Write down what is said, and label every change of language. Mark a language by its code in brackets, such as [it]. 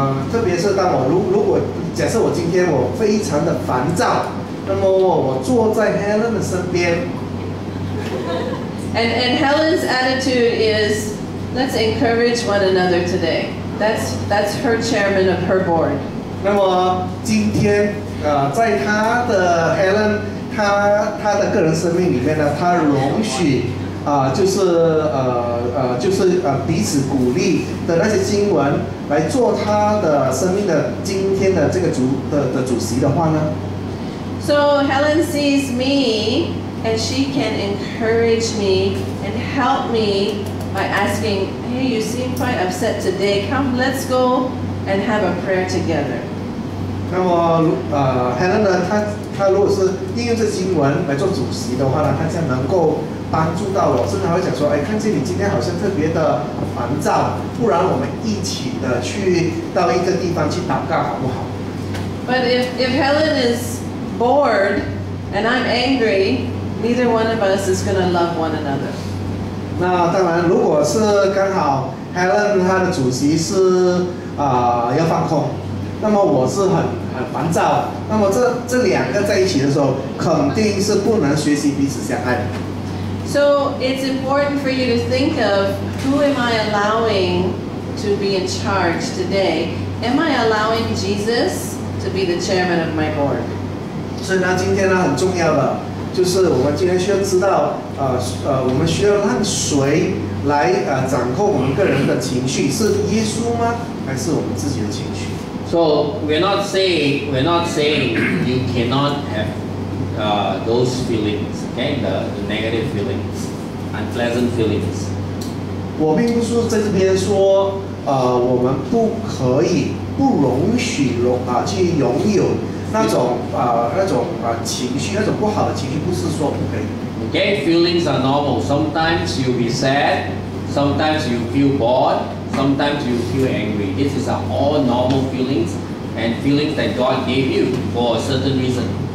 [zh] 特别是当我如果假设我今天我非常的烦躁，那么我坐在 Helen 的身边。 [en] And Helen's attitude is, let's encourage one another today. That's her chairman of her board. [zh] 那么今天在他的 Helen 他的个人生命里面呢，他容许就是彼此鼓励的那些经文来做他的生命的今天的这个主席的话呢。 [en] So Helen sees me. And she can encourage me and help me by asking, hey, you seem quite upset today. Come, let's go and have a prayer together. [zh] 那么Helen 呢，她如果是应用这经文来做主席的话呢，她将能够帮助到我，甚至还会讲说，看见你今天好像特别的烦躁，不然我们一起的去到一个地方去祷告，好不好？ [en] But if Helen is bored and I'm angry, neither one of us is going to love one another. [zh] 那当然，如果是刚好 Helen 她的主席是要放空，那么我是很烦躁，那么这两个在一起的时候，肯定是不能学习彼此相爱的。 [en] So it's important for you to think of, who am I allowing to be in charge today? Am I allowing Jesus to be the chairman of my board? [zh] 所以呢，今天呢很重要的就是我们今天需要知道，我们需要让谁来掌控我们个人的情绪，是耶稣吗？还是我们自己的情绪？ [en] So we're not saying you cannot have those feelings, okay? The negative feelings, unpleasant feelings. [zh] 我并不是在这边说，我们不可以、不容许去拥有那种情绪，那种不好的情绪，不是说不可以。 [en] Okay, feelings are normal. Sometimes you'll be sad, sometimes you feel bored, sometimes you feel angry. This is all normal feelings and feelings that God gave you for a certain reason.